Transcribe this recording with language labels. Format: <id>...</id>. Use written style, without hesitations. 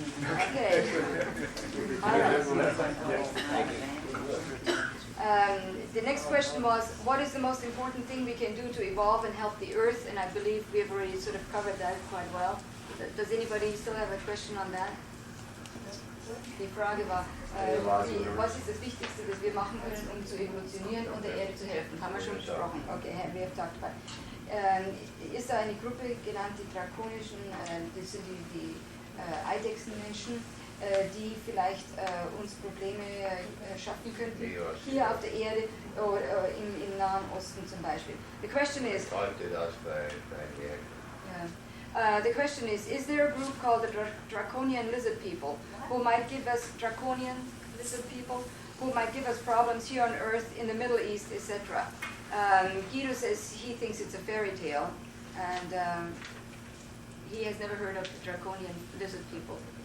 <en>Okay. All right. The next question was, what is the most important thing we can do to evolve and help the Earth? And I believe we have already sort of covered that quite well. Does anybody still have a question on that?</en> <de>Die Frage war, was ist das Wichtigste, das wir machen können, um zu evolutionieren und der Erde zu helfen? Haben wir schon besprochen.</de> <en>Okay, we have talked about.</en> <de>Ist da eine Gruppe genannt, die drakonischen, das sind die Eidechsenmenschen, die vielleicht uns Probleme schaffen könnten, hier auf der Erde oder im Nahen Osten zum Beispiel.</de> <en>The question is, the question is there a group called the Draconian Lizard People who might give us Draconian Lizard People who might give us problems here on Earth, in the Middle East, etc.? Guido says he thinks it's a fairy tale, and he has never heard of the Draconian Lizard People.</en>